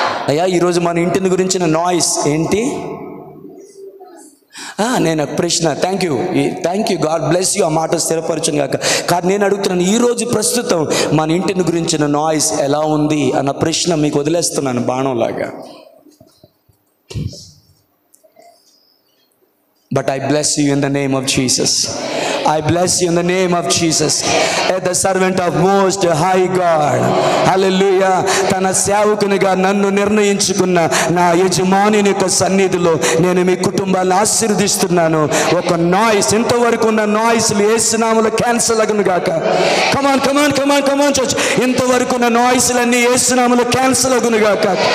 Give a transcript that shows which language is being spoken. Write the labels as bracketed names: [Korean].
[Telugu] అయ్యా, ఈరోజు మన ఇంటిని గురించిన నాయిస్ ఏంటి? నేను ప్రశ్న, [English] thank you, God bless you, [Telugu] ఆ మాట స్థిరపరచును గాక. కానీ నేను అడుగుతున్నాను, ఈరోజు ప్రస్తుతం మన ఇంటిని గురించిన నాయిస్ ఎలా ఉంది అన్న ప్రశ్న మీకు వదిలేస్తున్నాను బాణంలాగా. [English] But I bless you in the name of Jesus. I bless you in the name of Jesus. As the servant of most high God. Hallelujah. [Telugu] తన సేవకునిగా నన్ను నిర్ణయించుకున్న నా యజమానుని యొక్క సన్నిధిలో నేను మీ కుటుంబాన్ని ఆశీర్వదిస్తున్నాను. ఒక నాయిస్, ఇంతవరకు ఉన్న నాయిస్లు యేసు నామములో క్యాన్సిల్ అగును గాక. [English] Come on church. [Telugu] ఇంతవరకు ఉన్న నాయిస్లన్నీ యేసు నామములో క్యాన్సిల్ అగును గాక.